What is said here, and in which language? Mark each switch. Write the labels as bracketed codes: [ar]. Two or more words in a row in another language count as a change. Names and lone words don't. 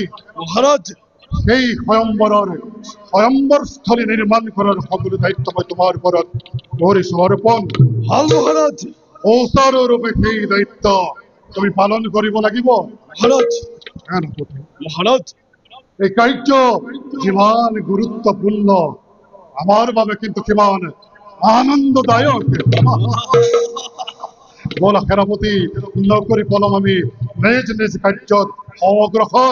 [as] মহারাজ সেই স্বয়ম্বৰস্থলী নিৰ্মাণ কৰাৰ সকলো দায়িত্ব মই তোমাৰ ওপৰত কৰিছো অৰ্পণ ভাল মহারাজ সুচাৰুৰূপে সেই দায়িত্ব তুমি পালন কৰিব লাগিব মহারাজ সেনাপতি মহারাজ এই কাৰ্য যিমান গুৰুত্বপূৰ্ণ আমাৰ বাবে কিন্তু কিমান আনন্দদায়ক বলা সেনাপতি নকৰি পলম আমি নিজ নিজ কাৰ্যত অগ্ৰসৰ